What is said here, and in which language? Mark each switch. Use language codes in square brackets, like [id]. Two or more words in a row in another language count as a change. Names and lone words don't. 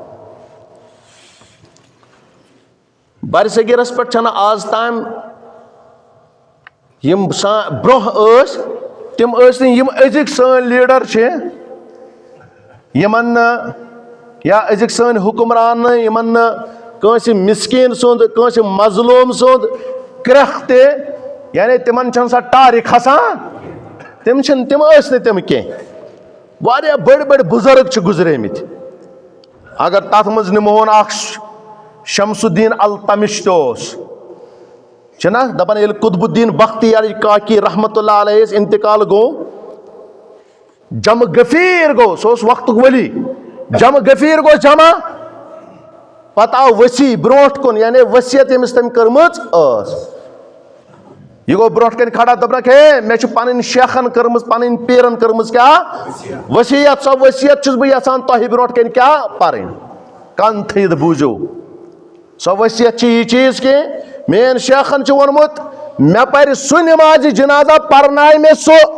[ks] برصغیٖرس پٮ۪ٹھ چھنہٕ آز تام یِم برونٛہہ ٲسۍ تِم ٲسۍ نہٕ یِم أزِکۍ سٲنۍ لیٖڈر چھِ یِمن نہٕ یا أزِکۍ سٲنۍ حُکمران نہٕ یِمن نہٕ کٲنٛسہِ مِسکیٖن سُنٛد کٲنٛسہِ مظلوٗم سُنٛد کرٛٮ۪کھ تہِ یعنی تِمن چھنہٕ سۄ ٹارِ کھسان تِم ٲسۍ نہٕ تِم کینٛہہ واریاہ بٔڑۍ بٔڑۍ بُزرگ چھِ گُزریمٕتۍ اگر تتھ منٛز نِمہون اکھ شمس الدین التمش تہِ اوس چھُنہ دپان ییٚلہِ قطب الدین بختیار کاکی [ar] رحمتہ اللہ علیہ [ks] انتقال گوٚو جمع غفیٖر گوٚو سُہ اوس وقتُک ؤلی جمع غفیٖر گوٚو جمع پتہٕ آو ؤسی برونٛٹھ کُن یعنی ؤصیت ییٚمِس تٔمۍ کٔرمٕژ ٲس یہ گوٚو برونٛٹھ کَنہِ کھڑا دوٚپنکھ ہے مےٚ چھِ پنٕنۍ شیخن کٔرمٕژ پنٕنۍ پیٖرن کٔرمٕژ کیٛاہ ؤصیت سۄ ؤصیت چھُس بہٕ یژھان تۄہہِ برونٛٹھ کَنہِ کیٛاہ پرٕنۍ کن تھٲیِتھ بوٗزِو سۄ ؤصیت چھِ یہِ چیٖز کہِ میٲنۍ شیخن چھُ ووٚنمُت مےٚ پرِ سُہ نِمازِ جنازہ پرنایہِ مےٚ سُہ